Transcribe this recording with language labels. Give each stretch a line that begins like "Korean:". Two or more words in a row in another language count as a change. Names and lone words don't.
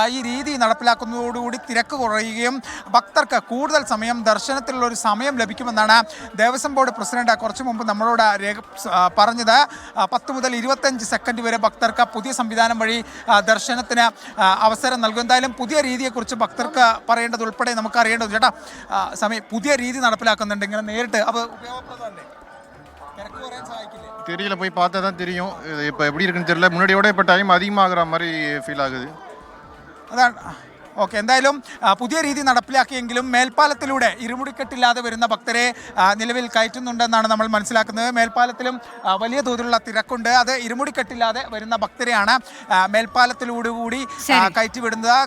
Malayalam: ഈ രീതി നടപ്പിലാക്കുന്നതോടുകൂടി തിരക്ക് കുറയുകയും ഭക്തർക്ക് കൂടുതൽ സമയം ദർശനത്തിലുള്ള ഒരു സമയം ലഭിക്കുമെന്നാണ് ദേവസ്വം ബോർഡ് പ്രസിഡന്റ് കുറച്ചു മുമ്പ് നമ്മളോട് പറഞ്ഞത്. 10 മുതൽ 25 സെക്കൻഡ് വരെ ഭക്തർക്ക് പുതിയ സംവിധാനം വഴി ദർശനത്തിന് അവസരം നൽകും. എന്തായാലും പുതിയ രീതിയെക്കുറിച്ച് ഭക്തർക്ക് പറയേണ്ടത് ഉൾപ്പെടെ നമുക്ക് അറിയേണ്ടത് ചേട്ടാ, പുതിയ രീതി നടപ്പിലാക്കുന്നുണ്ട്. ഇങ്ങനെ നേരിട്ട് അപ്പോൾ ഉപയോഗപ്രദമല്ലേ? തിരക്ക് കുറയാൻ സഹായിക്കില്ലേ?
Tamil: தெரியல, போய் பார்த்தா தான் தெரியும். இப்போ எப்படி இருக்குன்னு தெரியல. முன்னாடியோட இப்போ டைம் அதிகமாகிற மாதிரி ஃபீல் ஆகுது.
Malayalam: അതാണ്. ഓക്കെ, എന്തായാലും പുതിയ രീതി നടപ്പിലാക്കിയെങ്കിലും മേൽപ്പാലത്തിലൂടെ ഇരുമുടിക്കെട്ടില്ലാതെ വരുന്ന ഭക്തരെ നിലവിൽ കയറ്റുന്നുണ്ടെന്നാണ് നമ്മൾ മനസ്സിലാക്കുന്നത്. മേൽപ്പാലത്തിലും വലിയ തോതിലുള്ള തിരക്കുണ്ട്. അത് ഇരുമുടിക്കെട്ടില്ലാതെ വരുന്ന ഭക്തരെയാണ് മേൽപ്പാലത്തിലൂടെ കൂടി കയറ്റിവിടുന്നത്.